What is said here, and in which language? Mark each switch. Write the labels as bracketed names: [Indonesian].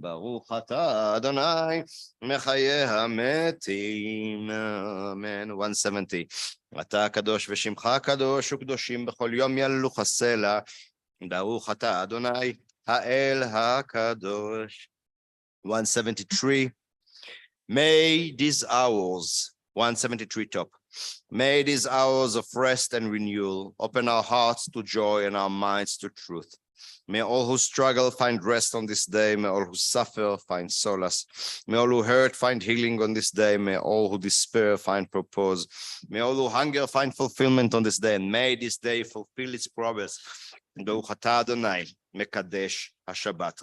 [Hebrew] ברוך אתה אדוני מחיה המתים, אמן. [English] 170. [Hebrew] אתה קדוש ושמך קדוש, וקדושים בכל יום יללוך הסלע. ברוך אתה אדוני האל הקדוש. [English] 173. May these hours, 173 top, may these hours of rest and renewal open our hearts to joy and our minds to truth. May all who struggle find rest on this day. May all who suffer find solace. May all who hurt find healing on this day. May all who despair find purpose. May all who hunger find fulfillment on this day. And may this day fulfill its promise. [Hebrew] ברוך אתה אדוני מקדש השבת.